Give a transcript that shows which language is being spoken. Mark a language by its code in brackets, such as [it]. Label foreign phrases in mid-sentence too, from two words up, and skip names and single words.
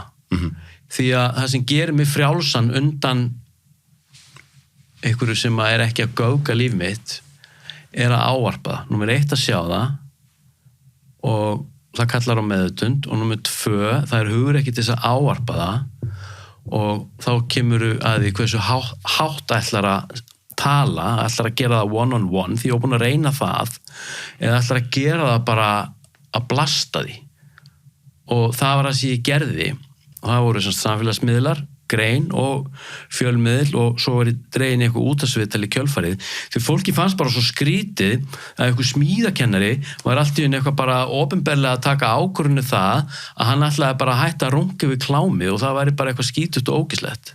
[is] Því að það sem gerir mig frjálsan undan einhverju sem ekki að gauka líf mitt að ávarpa það. Númer 1 að sjá það og það kallar á meðutund og númer 2, það hugur ekki til þess að ávarpa það og þá kemur að því hversu hátt ætlar að tala, ætlar að gera það [en] one on one [is] því ég er búin að reyna það eða ætlar að gera það bara að blasta því og það var það sem ég gerði og það voru samfélagsmiðlar, grein og fjölmiðl og svo var ég dregin eitthvað útvarpsviðtal í kjölfarið því fólki fannst bara svo skrítið að eitthvað smíðakennari var allt í einu eitthvað bara opinberlega að taka ákvörðun það að hann ætlaði bara að hætta að runga við klámið og það væri bara eitthvað skítut og ógislegt.